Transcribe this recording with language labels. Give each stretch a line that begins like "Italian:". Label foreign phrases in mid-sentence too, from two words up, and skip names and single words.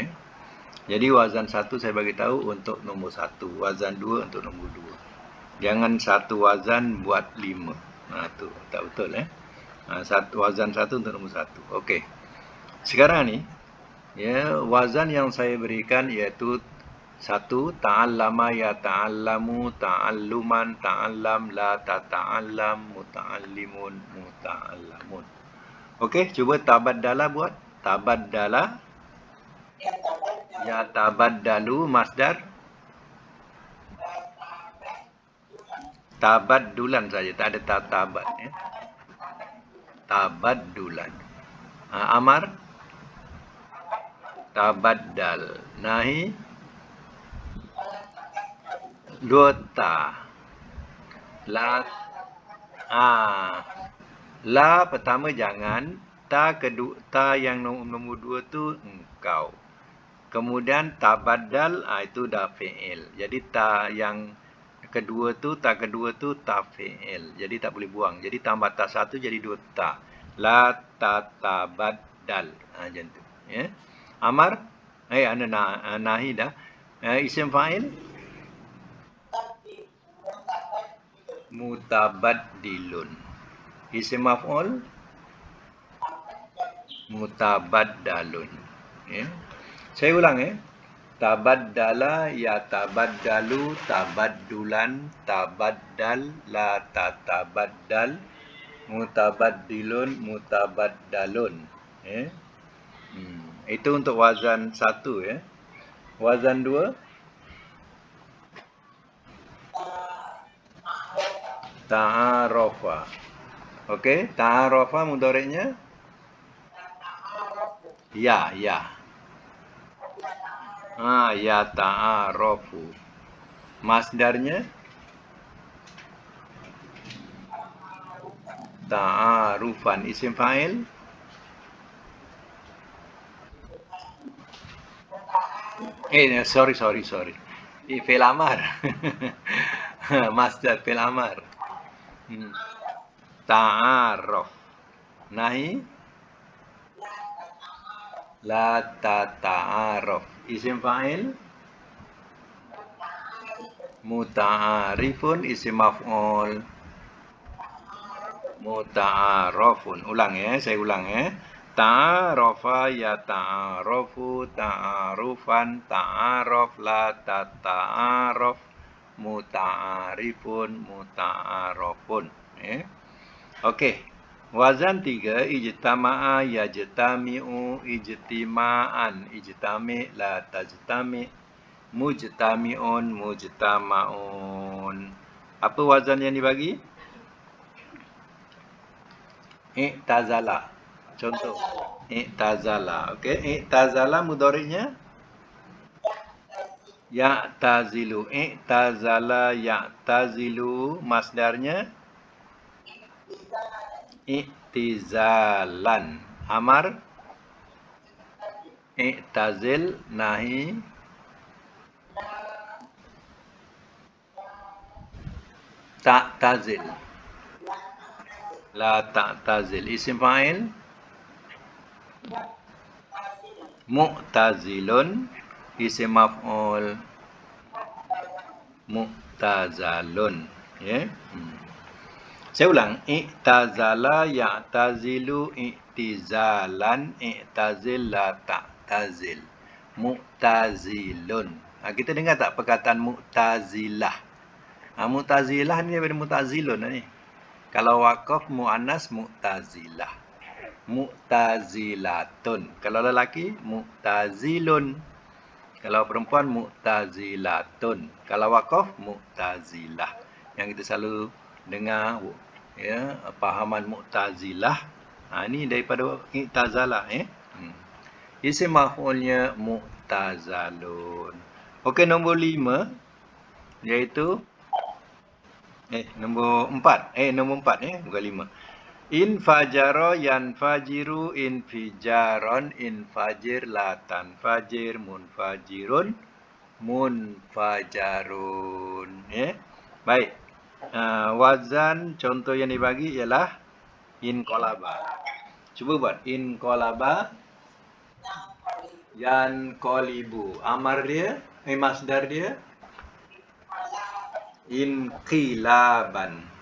Malay: Jadi wazan 1 saya bagi tahu untuk nombor 1, wazan 2 untuk nombor 2. Jangan satu wazan buat 5. Tu tak betul, ya. Wazan 1 untuk nombor 1. Okey. Sekarang ni, ya, wazan yang saya berikan iaitu 1,
Arabic: تعلّم يتعلّم تعلّمًا تعلّمْ لا تتعلّمْ متعلِّم متعلَّم.
Malay: Okey, cuba tabaddala buat.
Arabic: تبدّل يتبدّل مصدر.
Malay: Tabaddulan saja, tak ada tabat, ya.
Arabic: تبدّلًا أمر تبدّلْ.
Malay: Nahi, dua ta. La, la pertama jangan, ta kedua, ta yang nombor 2 tu engkau. Kemudian tabaddal, itu dah fi'il. Jadi ta yang kedua tu, ta kedua tu ta fi'il. Jadi tak boleh buang. Jadi tambah ta 1 jadi 2 ta.
Arabic: لا تتبدّلْ.
Malay: Macam tu, ya. Amar? Nahi dah.
Arabic: اسم فاعل? Mutabaddilun. اسم مفعول متبدَّل. Ya.
Malay: Saya ulang ya.
Arabic: تبدّل يتبدّل تبدّلًا تبدّلْ لا تتبدّلْ متبدِّل متبدَّل.
Malay: Ya. Itu untuk wazan 1 ya. Wazan 2 ta'arafa. Okey, ta'arafa mudhari'nya ya, ya.
Arabic: يتعارف.
Malay: Masdarnya ta'arufan.
Arabic: اسم فاعل sorry. فعل أمر مصدر فعل أمر. تعارفْ نهي لا تتعارفْ. اسم فاعل متعارِف. اسم مفعول متعارَف.
Malay: Ulang ya, saya ulang ya.
Arabic: تعارف يتعارف تعارفًا تعارفْ لا تتعارفْ متعارِف متعارَف.
Malay: Okey.
Arabic: وزن 3 اجتمع يجتمع اجتماعًا اجتمعْ لا تجتمعْ مجتمِع مجتمَع.
Malay: Apa wazan yang dibagi? I'tazala. Contoh.
Arabic: I'tazala. Okey, i'tazala mudhari'nya ya'tazilu. اعتزل يعتزل masdarnya i'tizalan. أمر اعتزلْ. نهي تعتزلْ. لا تعتزلْ اسم فاعل معتزِل. اسم مفعول معتزَل.
Malay: Ya. Saya ulang.
Arabic: اعتزل يعتزل اعتزالًا اعتزلْ لا تعتزلْ. Mu'tazilun.
Malay: Kita dengar tak perkataan mu'tazilah? Mu'tazilah ni daripada mu'tazilun ni. Kalau
Arabic: وقف مؤنث معتزلة. Mu'tazilatun.
Malay: Kalau lelaki mu'tazilun. Kalau perempuan mu'tazilatun. Kalau
Arabic: وقف معتزلة.
Malay: Yang kita selalu dengar ya, pahaman mu'tazilah. Ini daripada i'tazalah Isim maf'ulnya mu'tazalun. Okey, nombor 5 iaitu nombor 4. Nombor 4 bukan 5.
Arabic: انفجر ينفجر انفجارًا انفجرْ لا تنفجرْ منفجِر منفجَر.
Malay: Baik. Wazan contoh yang dibagi ialah inqalaba. Cuba buat
Arabic: انقلب ينقلب.
Malay: Amar dia, masdar dia inqilaban.